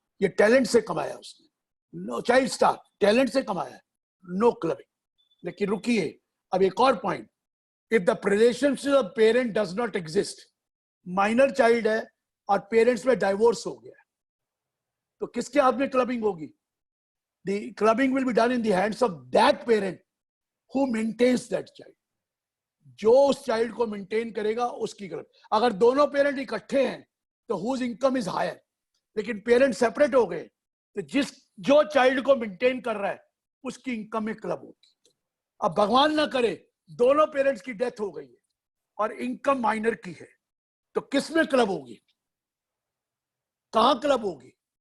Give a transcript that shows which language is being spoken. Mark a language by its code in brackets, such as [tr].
[hi] ये टैलेंट से कमाया उसने, नो, चाइल्ड स्टार टैलेंट से कमाया, नो क्लबिंग। लेकिन रुकिए, अब एक और point, [en] if the relationship of parent does not exist, [hi] minor child है और पेरेंट्स में डाइवोर्स हो गया, तो किसके हाथ में क्लबिंग होगी? [en] The clubbing will be done in the hands of that parent who maintains that child. [hi] जो उस चाइल्ड को मेंटेन करेगा उसकी क्लब। अगर दोनों पेरेंट इकट्ठे हैं तो [en] whose income is higher, [hi] लेकिन पेरेंट सेपरेट हो गए तो जो चाइल्ड को मेंटेन कर रहा है उसकी इनकम में क्लब होगी। अब भगवान ना करे दोनों पेरेंट्स की डेथ हो गई है और इनकम माइनर की है, तो किस में क्लब होगी? कहां क्लब होगी?